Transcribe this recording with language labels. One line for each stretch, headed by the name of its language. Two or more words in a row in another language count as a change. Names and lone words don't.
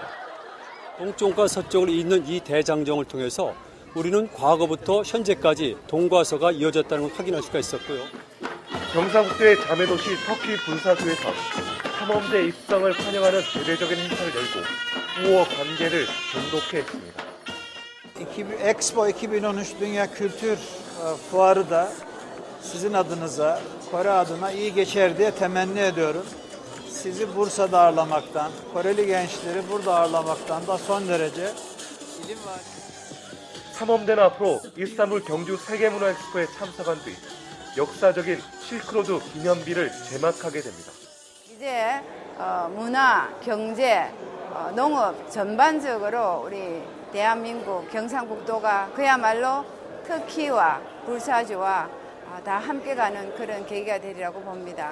Korean: 동쪽과 서쪽을 잇는 이 대장정을 통해서 우리는 과거부터 현재까지 동과서가 이어졌다는 걸 확인할 수가 있었고요. 경상국도의 자매도시 터키 부르사주에서 탐험대 입성을 환영하는 대대적인 행사를 열고 우호 관계를 돈독해 했습니다.
Turkish: Expo 2013 Dünya Kültür Fuarı da sizin adınıza, Kore adına iyi geçer diye temenni ediyorum. Sizi Bursa'da ağırlamaktan, Koreli gençleri burada ağırlamaktan da son derece ilim var.
Korean: 탐험대는 앞으로 이스탄불 경주 세계문화엑스포에 참석한 뒤 역사적인 실크로드 기념비를 제막하게 됩니다. 이제 문화, 경제, 농업 전반적으로 우리 대한민국 경상북도가 그야말로 터키와 불사주와 다 함께 가는 그런 계기가 되리라고 봅니다.